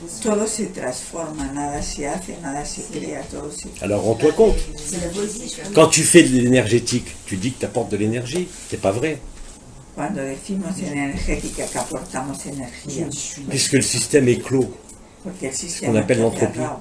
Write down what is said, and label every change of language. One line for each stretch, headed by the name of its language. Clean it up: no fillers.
Spanish: Todo se transforma, nada se hace, nada se crea, todo se...
French: Alors rends-toi compte. Quand tu fais de l'énergétique, tu dis que tu apportes de l'énergie. C'est pas vrai.
Spanish: Cuando decimos energética que aportamos energía.
French: Puisque le système est clos. Ce qu'on appelle l'entropie.